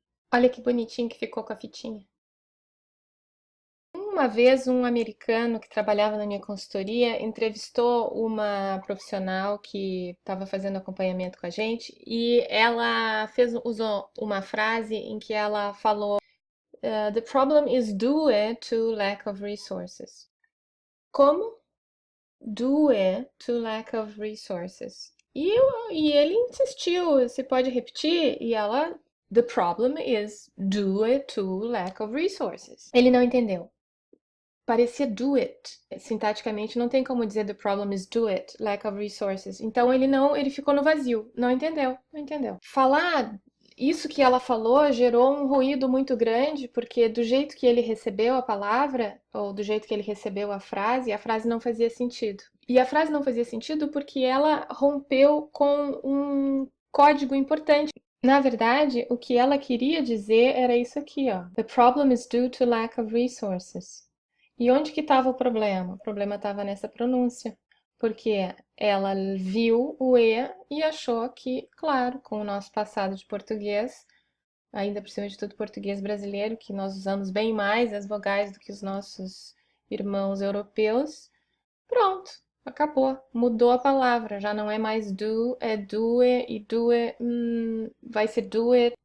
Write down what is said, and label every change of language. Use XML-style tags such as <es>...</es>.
<pt>Olha que bonitinho que ficou com a fitinha. Uma vez um americano que trabalhava na minha consultoria entrevistou uma profissional que estava fazendo acompanhamento com a gente e ela usou uma frase em que ela falou</pt> <en>the problem is due to lack of resources.</en> <pt>Como?</pt> <en>Due to lack of resources.</en> <pt>E ele insistiu, você pode repetir? E ela,</pt> <en>the problem is due to lack of resources.</en> <pt>Ele não entendeu. Parecia</pt> <en>do it.</en> <pt>Sintaticamente não tem como dizer</pt> <en>the problem is do it, lack of resources.</en> <pt>Então ele ficou no vazio, não entendeu, não entendeu. Falar isso que ela falou gerou um ruído muito grande, porque do jeito que ele recebeu a palavra, ou do jeito que ele recebeu a frase não fazia sentido. E a frase não fazia sentido porque ela rompeu com um código importante. Na verdade, o que ela queria dizer era isso aqui, ó.</pt> <en>The problem is due to lack of resources.</en> <pt>E onde que estava o problema? O problema estava nessa pronúncia, porque ela viu o e achou que, claro, com o nosso passado de português, ainda por cima de tudo português brasileiro, que nós usamos bem mais as vogais do que os nossos irmãos europeus, pronto, acabou, mudou a palavra, já não é mais do, é doe, e doe vai ser do it.</pt>